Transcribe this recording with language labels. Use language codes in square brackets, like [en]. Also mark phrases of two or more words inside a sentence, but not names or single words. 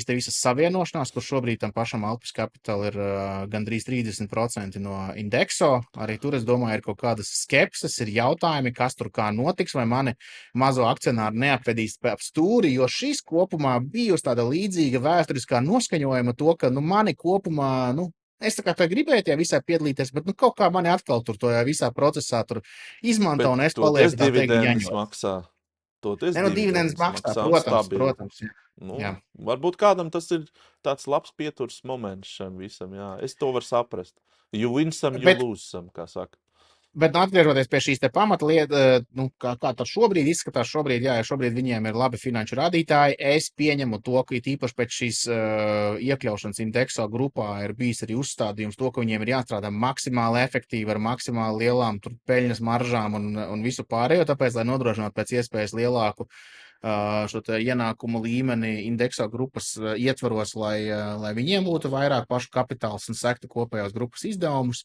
[lv] te visas savienošanās, kur šobrīd tam pašam Alpes Capital ir gandrīz 30% no indekso, arī tur, es domāju, ir kaut kādas skepses, ir jautājumi, kas tur kā notiks, vai mani mazo akcionāru neapvedīs ap stūri, jo šis kopumā bijusi tāda līdzīga vēsturiskā noskaņojuma to, ka, nu, mani kopumā, nu, es tā kā tā gribēju tajā visā piedalīties, bet, nu, kaut kā mani atkal tur to visā procesā tur izmanto, un es palieku tā teikt dividendes maksā. Dividendes maksā, protams. Nu, varbūt kādam tas ir tāds labs pieturs moments šam visam, jā. Es to varu saprast. [en] You win some, you lose some, [lv] kā saka. Bet atgriežoties pie šīs te pamatlietas, nu, kā tas šobrīd izskatās, šobrīd viņiem ir labi finanšu rādītāji. Es pieņemu to, ka īpaši pēc šīs iekļaušanas indekso grupā ir bijis arī uzstādījums to, ka viņiem ir jāstrādā maksimāli efektīvi ar maksimāli lielām peļņas maržām un visu pārējo, tāpēc, lai nodrošinātu pēc iespējas lielāku šo ienākumu līmeni indekso grupas ietvaros, lai viņiem būtu vairāk pašu kapitāls un sektu kopējās grupas izdevumus.